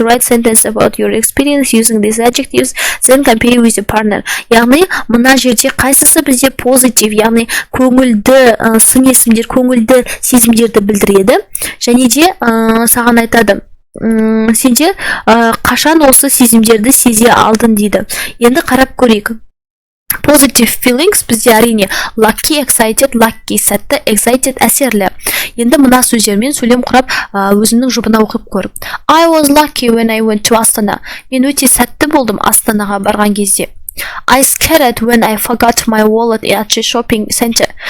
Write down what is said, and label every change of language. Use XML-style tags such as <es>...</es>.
<en>Write sentence about your experience using these adjectives, then compare with your partner.</en> <kk>Яғни мына жерде қайсысы бізде позитив, яғни көңілді сын есімдер, көңілді сезімдерді білдіреді және де саған айтады. Сенде қашан осы сезімдерді сезе алдың дейді. Енді қарап көрейік.</kk> <en>Positive feelings</en> <kk>бізде әрине</kk> <en>lucky, excited, lucky сәтті, excited әсерлі.</en> <kk>Енді мына сөздермен сөйлем құрап өзімнің жұбына оқып көр.</kk> <en>I was lucky when I went to Astana.</en> <kk>Мен өте сәтті болдым Астанаға барған кезде.</kk> <en>I scared when I forgot my wallet at the shopping center.</en>